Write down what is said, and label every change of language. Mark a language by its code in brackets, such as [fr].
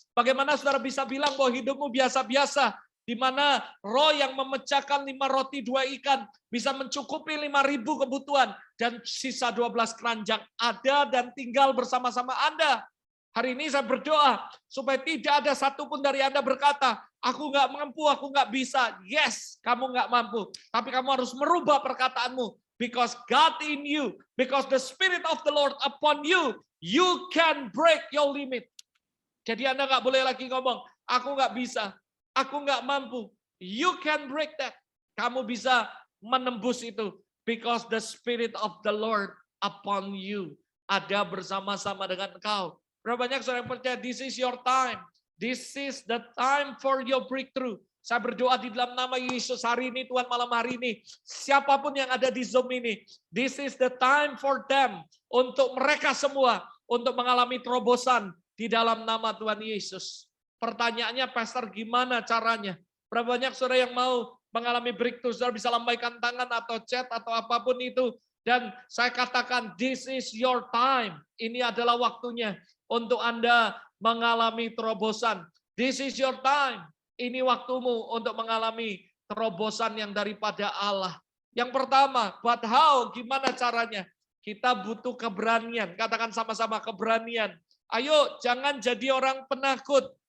[id] Bagaimana saudara bisa bilang bahwa hidupmu biasa-biasa, di mana roh yang memecahkan 5 roti 2 ikan bisa mencukupi 5.000 kebutuhan, dan sisa 12 keranjang ada dan tinggal bersama-sama Anda. Hari ini saya berdoa supaya tidak ada satupun dari Anda berkata, aku nggak mampu, aku nggak bisa. Yes, kamu nggak mampu. Tapi kamu harus merubah perkataanmu. [en] Because God in you, because the Spirit of the Lord upon you, you can break your limit. [id] Jadi Anda nggak boleh lagi ngomong, aku nggak bisa, aku nggak mampu. [en] You can break that. [id] Kamu bisa menembus itu. [en] Because the Spirit of the Lord upon you. [id] Ada bersama-sama dengan engkau. Berapa banyak saudara yang percaya, [en] this is your time. This is the time for your breakthrough. [id] Saya berdoa di dalam nama Yesus hari ini, Tuhan, malam hari ini. Siapapun yang ada di Zoom ini, [en] this is the time for them. [id] Untuk mereka semua, untuk mengalami terobosan di dalam nama Tuhan Yesus. Pertanyaannya, Pastor, gimana caranya? Berapa banyak saudara yang mau mengalami breakthrough? Saudara bisa lambaikan tangan atau chat atau apapun itu. Dan saya katakan, [en] this is your time. [id] Ini adalah waktunya untuk Anda mengalami terobosan. [en] This is your time. [id] Ini waktumu untuk mengalami terobosan yang daripada Allah. Yang pertama, [en] but how? [id] Gimana caranya? Kita butuh keberanian. Katakan sama-sama, keberanian. Ayo, jangan jadi orang penakut.